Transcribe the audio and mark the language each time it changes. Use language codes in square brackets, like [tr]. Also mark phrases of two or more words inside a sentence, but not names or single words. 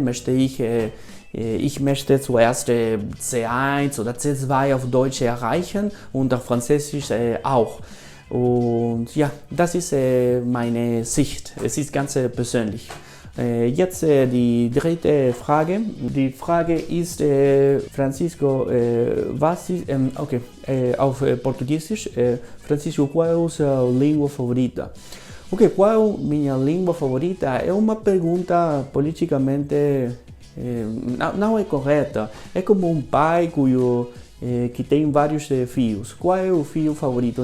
[de] Ich möchte zuerst C1 oder C2 auf Deutsch erreichen und auf Französisch auch. Und ja, das ist meine Sicht. Es ist ganz persönlich. Jetzt die dritte Frage. Die Frage ist, Francisco, was ist, auf [pt] Português, Francisco, qual é a sua língua favorita? Ok, qual é a minha língua favorita? É uma pergunta politicamente não é correta. É como um pai que tem vários filhos. Qual é o filho favorito?